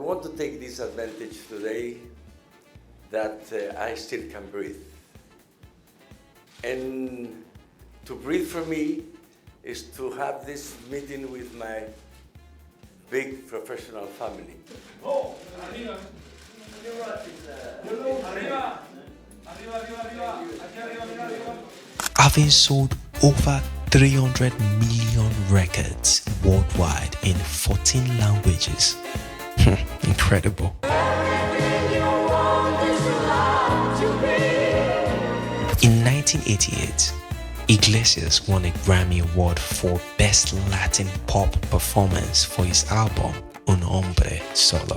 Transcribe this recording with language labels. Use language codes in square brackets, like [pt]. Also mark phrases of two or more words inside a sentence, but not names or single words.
[en] take this advantage today that I still can breathe. And to breathe for me is to have this meeting with my big professional family. [es] Oh, arriba. Arriba. Arriba, arriba, arriba. Aquí arriba, mira, arriba. [en] Having sold over 300 million records worldwide in 14 languages. Incredible. In 1988, Iglesias won a Grammy Award for Best Latin Pop Performance for his album Hombre Solo.